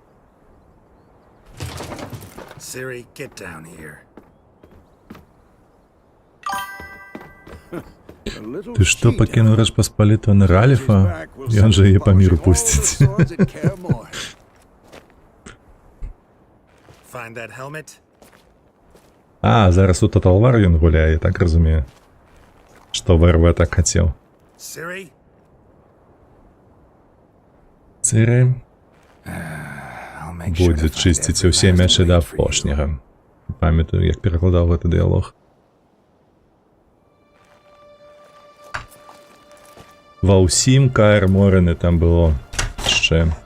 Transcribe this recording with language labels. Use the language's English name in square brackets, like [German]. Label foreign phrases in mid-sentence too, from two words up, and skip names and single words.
[English] Siri, get down here. [Belarusian] Ты што, пакінуў Рэчпаспаліту на Раліфа? Ён жа яе па міру пусціць. [English] Find that helmet? [Belarusian] Зараз у Total War ён гуляе, так разумею. што ВРВ так хацеў. [English] Ciri? [Belarusian] Цыры [English] I'll make sure to [Belarusian] будзе [English] find [Belarusian] чысціць [English] every [Belarusian] усе [English] last [Belarusian] мячы [English] blade [Belarusian] да [English] for you. [Belarusian] апошняга. Памятаю, як перакладаў гэты дыялог. Ва ўсім Каэр Морены там было яшчэ.